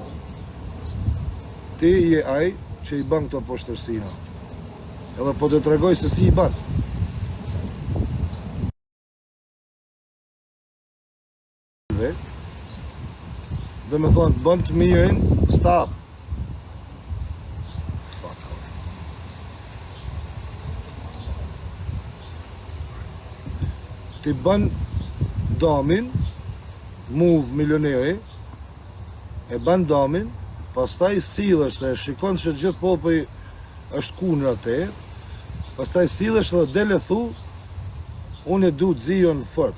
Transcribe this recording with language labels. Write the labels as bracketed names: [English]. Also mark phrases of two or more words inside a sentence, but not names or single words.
[Albanian] Ti je ai që i ban këto poshtërsina. Edhe po të tregoj se si i ban. Dhe me thonë, bën të mirin, stop. [English] Fuck off. [Albanian] Ti bën damin, move milioneri, e bën damin, pastaj sillesh se shikon që gjithë populli është kundër atë, pastaj sillesh dhe dele thu, unë e du Zion fort.